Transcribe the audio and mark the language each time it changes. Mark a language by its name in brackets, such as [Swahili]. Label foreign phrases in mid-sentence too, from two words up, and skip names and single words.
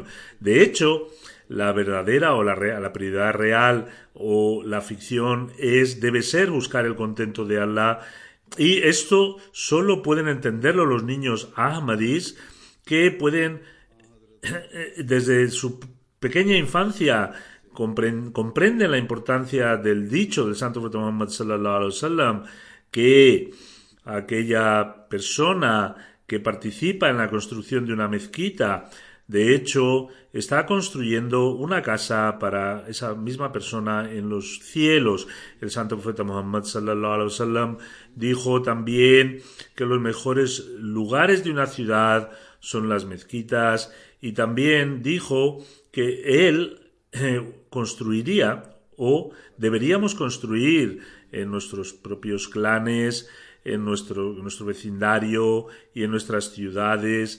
[Spanish] De hecho, la verdadera o la prioridad real o la afición debe ser buscar el contento de Allah, y esto solo pueden entenderlo los niños ahmadis, que pueden desde su pequeña infancia comprenden la importancia del dicho del santo profeta Muhammad [Arabic] صلى الله عليه وسلم, [Spanish] que aquella persona que participa en la construcción de una mezquita, de hecho, está construyendo una casa para esa misma persona en los cielos. El santo profeta Muhammad [Arabic] صلى الله عليه وسلم [Spanish] dijo también que los mejores lugares de una ciudad son las mezquitas, y también dijo que él construiría, o deberíamos construir en nuestros propios clanes, en nuestro vecindario y en nuestras ciudades.